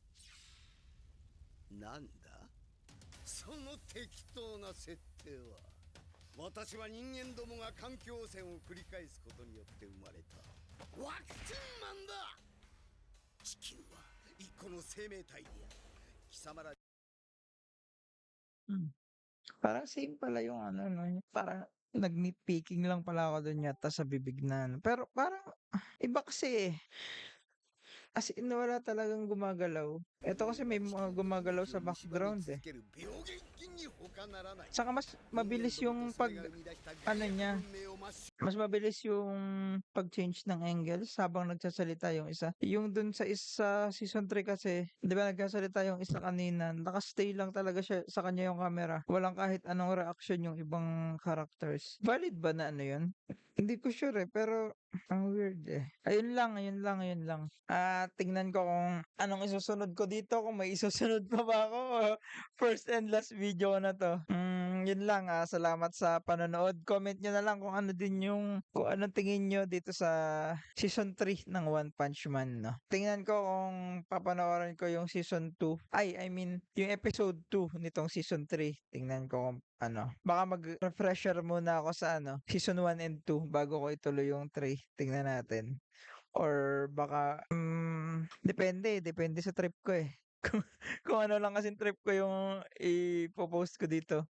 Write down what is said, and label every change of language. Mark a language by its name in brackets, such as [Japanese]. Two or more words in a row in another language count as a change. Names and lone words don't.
[Japanese] なんだその適当な設定は。私は人間どもが環境汚染を繰り返すことによって生まれたワクチンマンだ。地球は一個の生命体である。貴様ら [Filipino] Parang same pala yung ano 'no, yung parang nag-nitpicking lang pala ako dun yata sa bibig na ano, pero parang iba kasi eh. As in wala talagang gumagalaw. Eto kasi may mga gumagalaw sa [Japanese] 命を蝕み [Filipino] background [Japanese] 続 [Filipino] eh. [Japanese] ける病原菌に他ならない。 [Filipino] Tsaka mas mabilis [Japanese] 人間ども [Filipino] yung [Japanese] とそれ [Filipino] pag [Japanese] が生み出した [Filipino] ano [Japanese] 害 [Filipino] niya, [Japanese] 悪文明を抹消 [Filipino] mas mabilis yung pag-change ng angles habang nagsasalita yung isa. Yung dun sa isa season 3 kasi, 'di ba nagsasalita yung isa kanina, naka-stay lang talaga siya sa kanya yung camera. Walang kahit anong reaction yung ibang characters. Valid ba na ano yun? Hindi ko sure eh, pero ang weird eh. Ayun lang, ayun lang, ayun lang. Tingnan ko kung anong isusunod ko dito, kung may isusunod pa ba ako. O [English] first and last video [Filipino] ko na to. Yun lang. Salamat sa panonood. Comment nyo na lang kung ano din yung, kung anong tingin nyo dito sa season 3 ng One Punch Man, no? Tingnan ko kung papanoorin ko yung season 2. [English] I mean, [Filipino] yung episode 2 nitong season 3. Tingnan ko kung ano. Baka mag-refresher muna ako sa ano, season 1 and 2 bago ko ituloy yung 3. Tingnan natin. Or baka, depende sa trip ko eh. Kung ano lang kasing trip ko yung ipo-post ko dito.